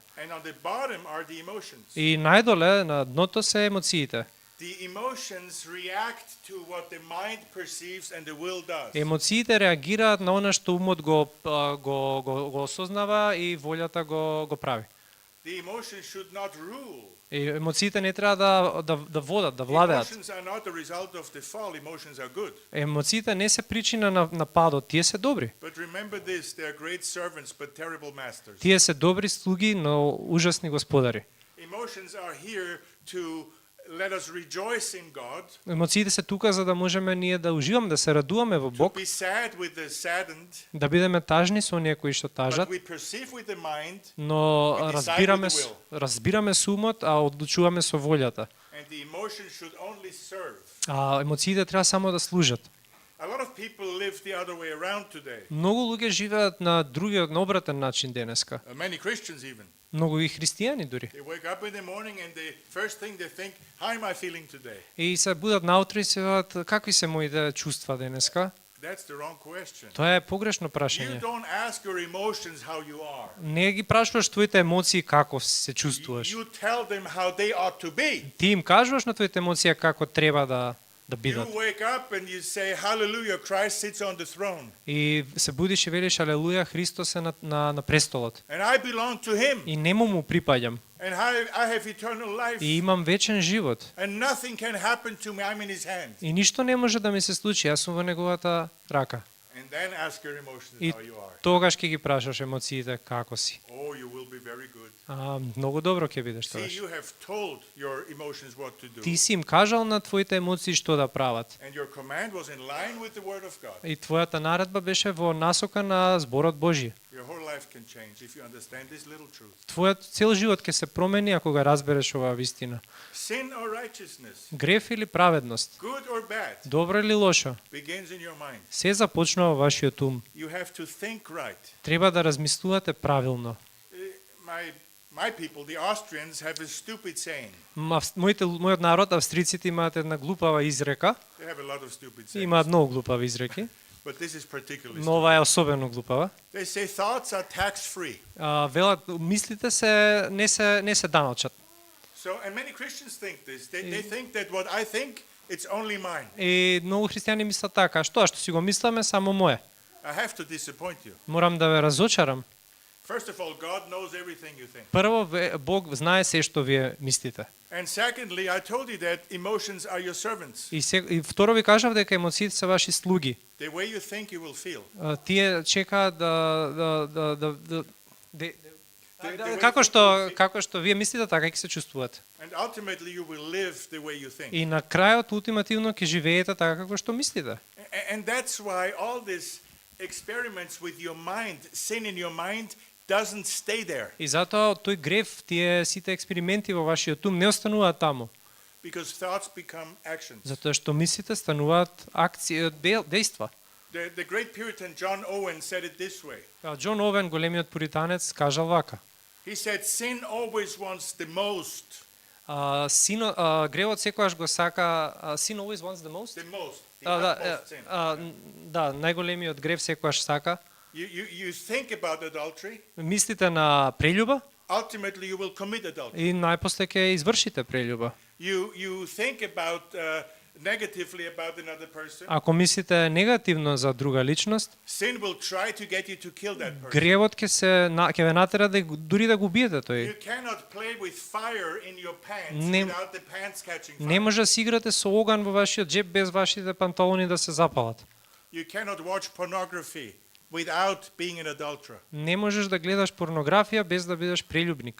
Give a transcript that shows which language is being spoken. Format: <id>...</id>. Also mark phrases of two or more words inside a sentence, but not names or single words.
<en>And on the bottom are the emotions.</en> <mk>И најдоле на дното се емоциите.</mk> <en>The emotions react to what the mind perceives and the will does.</en> <mk>Емоциите реагираат на она што умот го осознава и волјата го прави.</mk> <en>The emotions should not rule.</en> <mk>И емоциите не треба да водат, да владеат.</mk> <en>Emotions are not the result of the fall. Emotions are good.</en> <mk>Емоциите не се причина на падот, тие се добри.</mk> <en>But remember this, they are great servants but terrible masters.</en> <mk>Тие се добри слуги, но ужасни господари.</mk> <en>Emotions are here to let us rejoice in God,</en> <mk>Емоциите се тука за да можеме ние да уживаме, да се радуваме во</mk> <en>to</en> <mk>Бог,</mk> <en>be sad with the saddened,</en> <mk>да бидеме тажни со оние кои што</mk> <en>but</en> <mk>тажат,</mk> <en>we perceive with the mind,</en> <mk>но</mk> <en>we decide</en> <mk>разбираме</mk> <en>with the</en> <mk>разбираме со умот, а одлучуваме со волјата.</mk> <en>and the emotions should only serve.</en> <mk>Емоциите треба само да служат.</mk> <en>A lot of people live the other way around today.</en> <mk>Многу луѓе живеат на другиот, на обратен начин денеска.</mk> <en>Many Christians even.</en> <mk>Многу и христијани дури.</mk> <en>They wake up in the morning and the first thing they think, how am I feeling today?</en> <mk>И се будат наутро и се велат какви се моите чувства денеска.</mk> <en>That's the wrong question.</en> <mk>Тоа е погрешно</mk> <en>You</en> <mk>прашање.</mk> <en>don't ask your emotions how you are.</en> <mk>Не ги прашуваш твоите емоции како се чувствуваш.</mk> <en>You tell them how they ought to be.</en> <mk>Ти им кажуваш на твоите емоции како треба да</mk> <en>You</en> <mk>бидат.</mk> <en>wake up and you say, hallelujah, Christ sits on the throne.</en> <mk>И се будиш и велиш алелуја, Христос е на престолот.</mk> <en>And I belong to him.</en> <mk>И нему му припаѓам.</mk> <en>And I have eternal life.</en> <mk>И имам вечен живот.</mk> <en>And nothing can happen to me. I'm in his hands.</en> <mk>И ништо не може да ми се случи, јас сум во неговата рака.</mk> <en>And then ask your emotions</en> <mk>И</mk> <en>how you are.</en> <mk>тогаш ќе ги прашаш емоциите како си.</mk> <en>Oh, you will be very good.</en> <mk>Многу добро ќе бидеш</mk> <en>See,</en> <mk>тогаш.</mk> <en>you have told your emotions what to do.</en> <mk>Ти си им кажал на твоите емоции што да прават.</mk> <en>And your command was in line with the word of God.</en> <mk>И твојата наредба беше во насока на зборот Божји.</mk> <en>Your whole life can change if you understand this little truth.</en> <mk>Твојот цел живот ќе се промени ако го разбереш оваа вистина.</mk> <en>Sin or righteousness,</en> <mk>Греф или праведност,</mk> <en>good or bad,</en> <mk>добро или лошо,</mk> <en>begins in your mind.</en> <mk>се започнува во вашиот ум.</mk> <en>You have to think right.</en> <mk>Треба да размислувате правилно.</mk> <en>My people, the Austrians, have a stupid saying.</en> <mk>Мојот народ, австриците, имаат една глупава изрека.</mk> <en>They have a lot of stupid sayings.</en> <mk>Имаат многу глупави изреки,</mk> <en>But this is particularly</en> <mk>но ова е особено глупава.</mk> <en>They say thoughts are tax-free.</en> <mk>Велат, мислите не се даночат.</mk> <en>So, and many Christians think this. They think that what I think, it's only mine.</en> <mk>И многу христијани мислат така, што си го мисламе само мое.</mk> <en>I have to disappoint you.</en> <mk>Морам да ве разочарам.</mk> <en>First of all, God knows everything you think.</en> <mk>Прво, Бог знае се што вие мислите.</mk> <en>And secondly, I told you that emotions are your servants.</en> <mk>И второ ви кажав дека емоциите се ваши слуги.</mk> <en>The way you think, you will feel.</en> <mk>Тие чекаат како што вие мислите, така ќе се чувствувате.</mk> <en>And ultimately, you will live the way you think.</en> <mk>И на крајот ултимативно ќе живеете така како што мислите.</mk> <en>And that's why all these experiments with your mind, sin in your mind, doesn't stay there</en> <mk>И затоа тој грев, тие сите експерименти во вашиот ум не остануваат таму,</mk> <en>because thoughts become actions.</en> <mk>затоа што мислите стануваат акции, дејства.</mk> <en>The great Puritan John Owen said it this way.</en> <mk>Џон Овен, големиот пуританец, кажал вака:</mk> <en>He said, sin always wants the most.</en> <mk>Гревот секогаш го сака,</mk> <en>sin always wants the most. The most. The</en> <mk>Да,</mk> <en>utmost sin.</en> <mk>да, најголемиот грев секогаш сака.</mk> <en>You think about adultery,</en> <mk>Мислите на прелюба</mk> <en>ultimately you will commit adultery.</en> <mk>и најпосле ќе извршите прелюба.</mk> <en>You think about negatively about another person.</en> <mk>Ако мислите негативно за друга личност,</mk> <en>Sin will try to get you to kill that person.</en> <mk>гревот ќе ве натера да дури да го убиете тој.</mk> <en>You cannot play with fire in your pants</en> <mk>Не-</mk> <en>without the pants catching</en> <mk>Не</mk> <en>fire.</en> <mk>може да си играте со оган во вашиот џеб без вашите панталони да се запалат.</mk> <en>You cannot watch pornography without being an adulterer.</en> <mk>Не можеш да гледаш порнографија без да бидеш прелюбник.</mk>